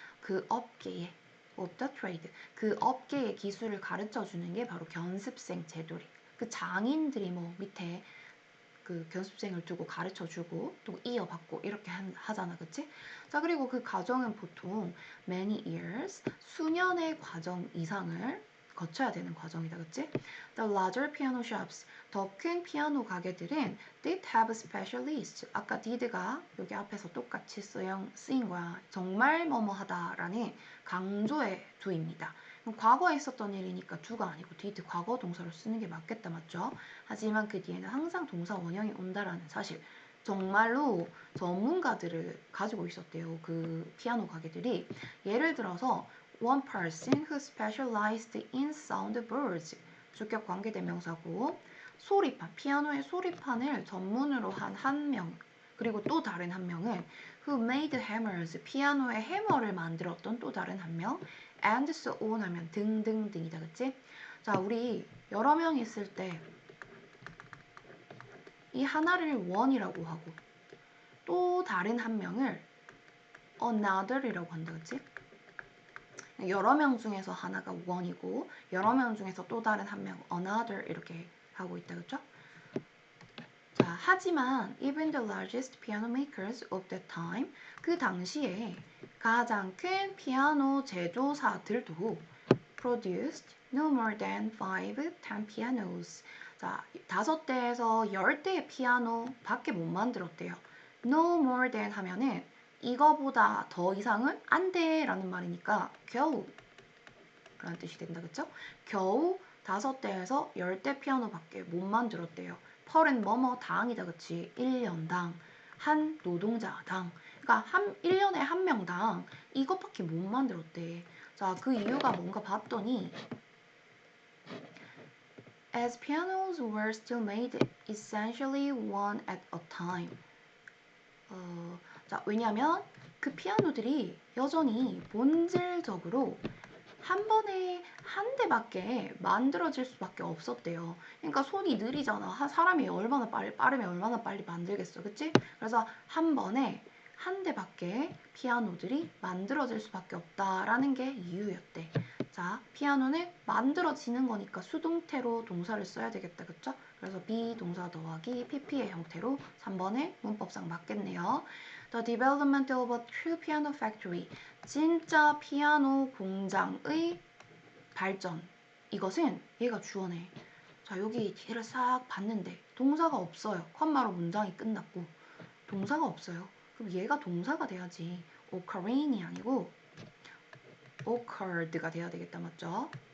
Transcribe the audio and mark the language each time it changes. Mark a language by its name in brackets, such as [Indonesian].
[Korean] 그 업계에 [English] of the trade, [Korean] 그 업계의 기술을 가르쳐 주는 게 바로 견습생 제도래. 그 장인들이 뭐 밑에 그 견습생을 두고 가르쳐 주고 또 이어받고 이렇게 하잖아, 그치? 자, 그리고 그 과정은 보통 [English] many years, [Korean] 수년의 과정 이상을 거쳐야 되는 과정이다, 그치? [English] The larger piano shops, [Korean] 더 큰 피아노 가게들은 [English] did have specialists. [Korean] 아까 did가 여기 앞에서 똑같이 쓰인 거야. 정말 뭐뭐하다라는 강조의 do입니다. 과거에 있었던 일이니까 do가 아니고 did 과거 동사로 쓰는 게 맞겠다, 맞죠? 하지만 그 뒤에는 항상 동사 원형이 온다라는 사실. 정말로 전문가들을 가지고 있었대요. 그 피아노 가게들이. [English] 예를 들어서 one person who specialized in soundboards. [Korean] 주격 관계대명사고 소리판, 피아노의 소리판을 전문으로 한 한 명. 그리고 또 다른 한 명은 [English] who made hammers. [Korean] 피아노의 해머를 만들었던 또 다른 한 명. [English] and so on [Korean] 하면 등등등이다. 그치? 자, 우리 여러 명 있을 때 이 하나를 one이라고 하고 또 다른 한 명을 another이라고 한다, 그치? 여러 명 중에서 하나가 one이고 여러 명 중에서 또 다른 한 명 another 이렇게 하고 있다, 그쵸? [English] 자, 하지만 even the largest piano makers of that time, [Korean] 그 당시에 가장 큰 피아노 제조사들도 [English] produced no more than 10 pianos. [Korean] 자, 5대에서 10대의 피아노 밖에 못 만들었대요. [English] No more than [Korean] 하면은 이거보다 더 이상은 안 돼 라는 말이니까 겨우 라는 뜻이 된다, 그쵸? 겨우 5대에서 10대 피아노밖에 못 만들었대요. 펄은 뭐뭐 당이다, 그치? 1년당 한 노동자당, 그러니까 1년에 한 명당 이것밖에 못 만들었대. 자, 그 이유가 뭔가 봤더니 [English] as pianos were still made essentially one at a time. [Korean] 자, 왜냐면 그 피아노들이 여전히 본질적으로 한 번에 한 대밖에 만들어질 수밖에 없었대요. 그러니까 손이 느리잖아. 사람이 얼마나 빠르면 얼마나 빨리 만들겠어. 그치? 그래서 한 번에 한 대밖에 피아노들이 만들어질 수밖에 없다라는 게 이유였대. 자, 피아노는 만들어지는 거니까 수동태로 동사를 써야 되겠다. 그쵸? 그래서 be 동사 더하기 pp의 형태로 3번에 문법상 맞겠네요. [English] The development of a true piano factory. [Korean] 진짜 피아노 공장의 발전. 이것은 얘가 주어네. 자, 여기 뒤를 싹 봤는데 동사가 없어요. 컴마로 문장이 끝났고 동사가 없어요. 그럼 얘가 동사가 돼야지. occurring이 아니고 occurred가 돼야 되겠다, 맞죠?